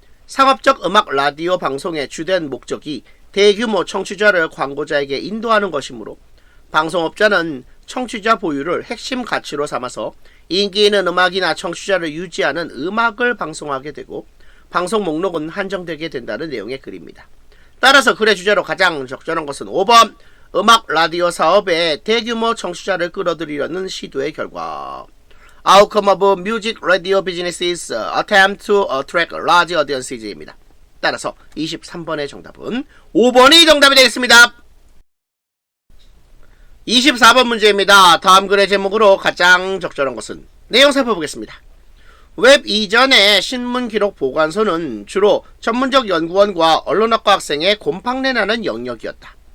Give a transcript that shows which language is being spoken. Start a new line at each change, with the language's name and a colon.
Korean: 상업적 음악 라디오 방송의 주된 목적이 대규모 청취자를 광고자에게 인도하는 것이므로 방송업자는 청취자 보유를 핵심 가치로 삼아서 인기 있는 음악이나 청취자를 유지하는 음악을 방송하게 되고 방송 목록은 한정되게 된다는 내용의 글입니다. 따라서 글의 주제로 가장 적절한 것은 5번 음악 라디오 사업에 대규모 청취자를 끌어들이려는 시도의 결과.
English: Outcome of music radio business is attempt to attract large audiences 입니다.
Korean: 따라서 23번의 정답은 5번이 정답이 되겠습니다. 24번 문제입니다. 다음 글의 제목으로 가장 적절한 것은 내용 살펴보겠습니다. 웹 이전의 신문 기록 보관소는 주로 전문적 연구원과 언론학과 학생의 곰팡내나는 영역이었다.